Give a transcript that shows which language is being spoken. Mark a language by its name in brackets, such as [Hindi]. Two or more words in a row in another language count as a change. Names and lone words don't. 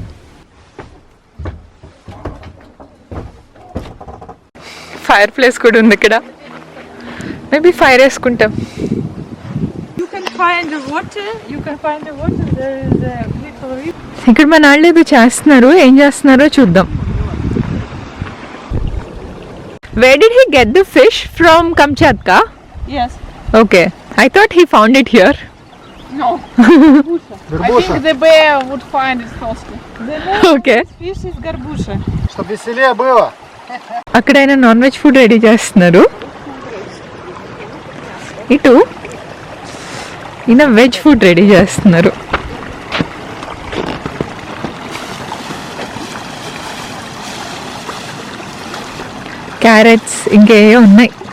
[English] fire place [Telugu] కూడా ఉంది ఇక్కడ, [English] maybe fire [Telugu] వేసుకుంటాం. ఇక్కడ మన వాళ్ళు ఏదో చేస్తున్నారు, ఏం చేస్తున్నారో చూద్దాం. [English] Where did he get the fish from Kamchatka? Yes. Okay, I thought he found it here. No. I think the bear would find it first. Okay. Fish is garbusha. [Russian] Чтобы веселее было. [Telugu] అక్కడ ఆయన [English] non veg food [Telugu] రెడీ చేస్తున్నారు. ఇటు ఈయన [English] veg food [Telugu] రెడీ చేస్తున్నారు. క్యారెట్స్ ఇంకే ఉన్నాయి.